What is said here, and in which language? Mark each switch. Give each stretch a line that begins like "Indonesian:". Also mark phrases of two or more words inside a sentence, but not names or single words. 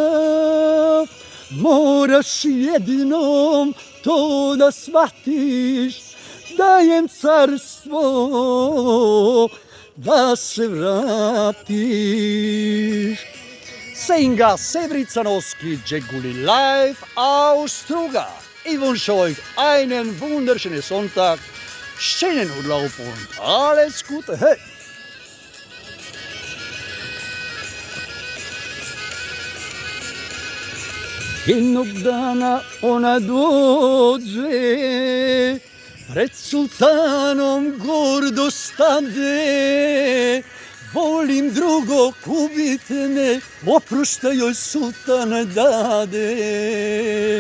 Serbian: Moraš jednom to da shvatiš, da im carstvo da se vratiš.
German: Senga Sebricanoski Džegulit live aus Struga. Ich wünsche euch einen wunderschönen Sonntag, schönen Urlaub und alles Gute. Hey!
Serbian: Jednog dana ona dođe, pred sultanom gordo stade, volim drugog ubiti me, oprošta joj sultan dade.